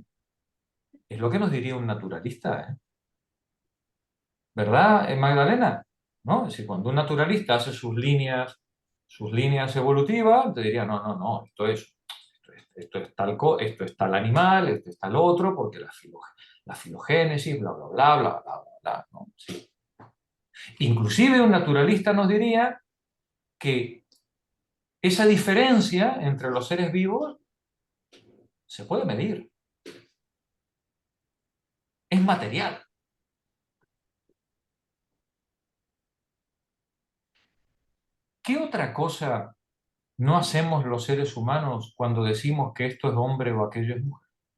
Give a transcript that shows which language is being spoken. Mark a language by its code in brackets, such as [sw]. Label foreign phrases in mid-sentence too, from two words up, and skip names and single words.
[es] Es lo que nos diría un naturalista, ¿eh? ¿Verdad, Magdalena? ¿No? Es decir, cuando un naturalista hace sus líneas evolutivas, te diría, no, no, no, esto es esto es tal animal, esto es tal otro, porque la filogénesis, bla, bla, bla, bla, bla, bla, bla, ¿no? Sí. Inclusive un naturalista nos diría que esa diferencia entre los seres vivos se puede medir. Es material. ¿Qué otra cosa no hacemos los seres humanos cuando decimos que esto es hombre o aquello es mujer?